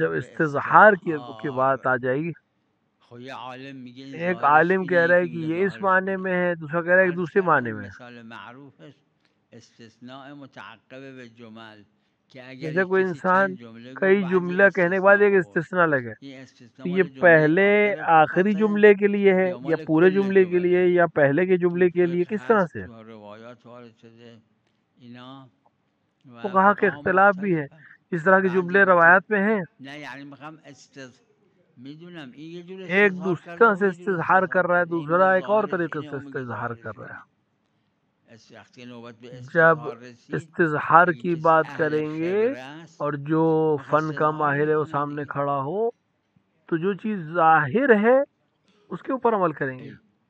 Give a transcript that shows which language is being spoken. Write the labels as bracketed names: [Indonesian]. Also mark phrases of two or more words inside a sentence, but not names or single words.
[Urdu] جب [Persian] به [Urdu] استظہار کی بات [Persian] استظهار [Urdu] آ جائے گی، [Persian] خب یه عالم میگه این [Urdu] ایک [Persian] ظاهرش عالم اینه، [Urdu] کہہ رہا ہے [Persian] یکی [Urdu] کہ [Persian] میگه [Urdu] یہ اس [Persian] ظاهرش [Urdu] معنی [Persian] اونه. [Urdu] میں ہے، دوسرا کہہ رہا ہے ایک [Persian] عرض [Urdu] دوسرے معنی [Persian] کردم [Urdu] میں ہے۔ [Persian] مثال معروفش استثناء متعقب به جمل که اگر [Urdu] جیسے [Persian] یک [Urdu] کوئی کسی انسان [Persian] چند جمله گفت [Urdu] کئی [Persian] بعد [Urdu] جملہ [Persian] یه [Urdu] کہنے کے بعد ایک [Persian] استثناء آورد. [Urdu] استثناء لگے، [Persian] این استثناء [Urdu] تو یہ [Persian] مال جمله [Urdu] پہلے [Persian] آخر [Urdu] آخری [Persian] فقط [Urdu] جملے کے لیے ہے [Persian] یا [Urdu] یا [Persian] مال [Urdu] پورے [Persian] کل [Urdu] جملے کے لیے [Persian] جمله. [Urdu] یا پہلے کے [Persian] تو [Urdu] جملے کے لیے، [Persian] فقه [Urdu] کس طرح [Persian] هست [Urdu] سے؟ [Persian] تو روایات وارد شده اینا و [Urdu] فقہا کے [Persian] فقها [Urdu] اختلاف بھی ہے، [Persian] مختلفه. [Urdu] اس طرح کے [Persian] بعضی [Urdu] جملے [Persian] گفتن [Urdu] روایات میں ہیں۔ [Persian] نه یعنی میخوام [Urdu] ایک دوسرے سے استظہار کر رہا ہے، دوسرا ایک اور طریقے سے استظہار کر رہا ہے۔ جب استظہار کی بات کریں گے اور جو فن کا ماہر ہے وہ سامنے کھڑا ہو تو جو چیز ظاہر ہے اس کے اوپر عمل کریں گے۔